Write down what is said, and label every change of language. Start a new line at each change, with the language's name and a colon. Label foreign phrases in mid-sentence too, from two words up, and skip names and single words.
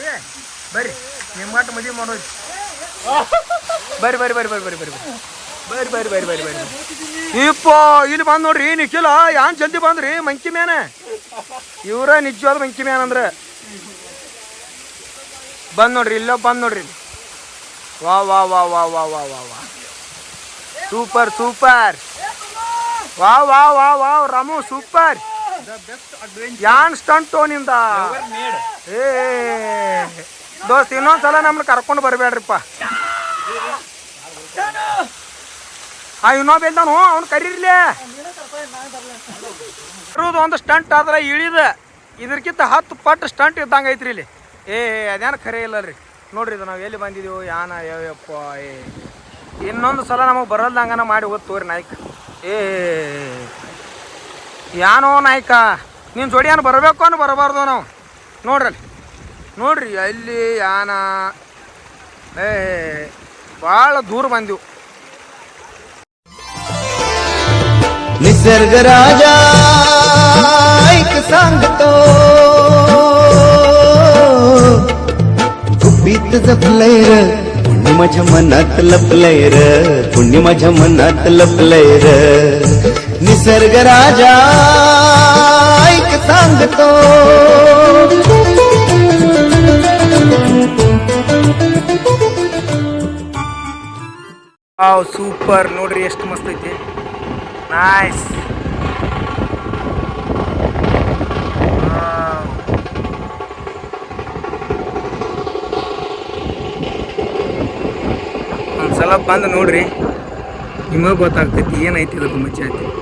Kannada: ಬರ್ರಿ ನಿಮ್ಮ ಗಂಟು ಮದುವೆ ಮಾಡೋದು. ಬರ್ರಿ ಬರ್ರಿ ಬರ್ರಿ ಬರ್ರಿ ಬರ್ರಿ ಬರ್ರಿ ಬರ್ರಿ ಬರ್ರಿ ಬರ್ರಿ ಬರ್ರಿ ಬರ್ರಿ ಇಪ್ಪ ಇಲ್ಲಿ ಬಂದು ನೋಡ್ರಿ ನಿಖಿಲ ಯಾನ್ ಜಲ್ದಿ ಬಂದ್ರಿ ಮಂಕಿ ಮ್ಯಾನ. ಇವ್ರ ನಿಜವಾದ ಮಂಕಿ ಮ್ಯಾನ್ ಅಂದ್ರೆ ಬಂದ್ ನೋಡ್ರಿ ಇಲ್ಲ ಬಂದ್ ನೋಡ್ರಿ. ವಾ ವಾ ವಾ ವಾ ವಾ ವಾ ವಾ ವಾ ಸೂಪರ್ ಸೂಪರ್. ವಾ ವಾ ವಾ ವಾ ರಾಮು ಸೂಪರ್. ಯಾನ್ ಸ್ಟಂಟು ನಿಂದ. ಏ ದೋಸ್ತ್ ಇನ್ನೊಂದ್ಸಲ ನಮ್ಮನ್ನ ಕರ್ಕೊಂಡು ಬರಬೇಡ್ರಿಪ್ಪ. ಇನ್ನೊಬ್ಬ ಇದ್ದಾನು ಅವ್ನು ಕರೀರ್ಲಿ. ಇರೋದು ಒಂದು ಸ್ಟಂಟ್ ಆದ್ರೆ ಇಳಿದ ಇದಕ್ಕಿಂತ 10 ಪಟ್ಟು ಸ್ಟಂಟ್ ಇದ್ದಂಗೆ ಐತ್ರಿ ಇಲ್ಲಿ. ಏ ಅದೇನು ಖರೆ ಇಲ್ಲ ರೀ. ನೋಡ್ರಿ ಇದು ನಾವು ಎಲ್ಲಿ ಬಂದಿದ್ದೀವಿ ಯಾನ ಯಾವಪ್ಪ. ಇನ್ನೊಂದು ಸಲ ನಮಗೆ ಬರಲ್ದಂಗನ ಮಾಡಿ ಓದ್ತೋರಿ ನಾಯ್ಕ. ಏ ಯಾನೋ ನಾಯ್ಕ ನೀನು ಜೋಡಿ ಏನು ಬರಬೇಕು ಅನ್ನೋ ಬರಬಾರ್ದು ನಾವು. ನೋಡ್ರಿ ಅಲ್ಲಿ ನೋಡ್ರಿ ಅಲ್ಲಿ ಯಾನ. ಏ ಭಾಳ ದೂರ ಬಂದೀವಿ.
Marathi: निसर्ग राजा ऐक सांगतो गुपित जपलंय र पुण्य माझ्या मनात लपलंय र पुण्य माझ्या मनात लपलंय र निसर्ग राजा ऐक सांगतो.
Kannada: ವಾವ್ ಸೂಪರ್ ನೋಡ್ರಿ ಎಷ್ಟು ಮಸ್ತ್ ಐತಿ. ನೈಸ್. ಒಂದ್ಸಲ ಬಂದು ನೋಡ್ರಿ ನಿಮಗೆ ಗೊತ್ತಾಗ್ತೈತಿ ಏನೈತಿ ಇದಕ್ಕೆ ಮಚ್ಚ ಐತಿ.